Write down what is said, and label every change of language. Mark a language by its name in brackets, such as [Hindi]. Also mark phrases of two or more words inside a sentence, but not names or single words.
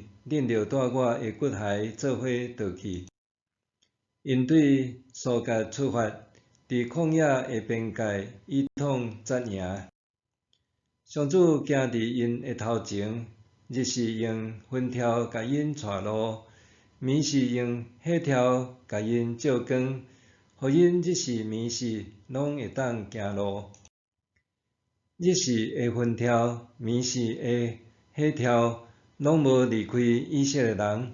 [Min Nan Chinese] 恁着带我的骨骸做伙倒去。因对苏格出发，伫旷野的边界一统扎营。上主行伫因的头前，日是用云条甲因带路，暝是用火条甲因照光，互因日时暝时拢会当行路。日是的云条，暝是的火条。拢无离开以色列人。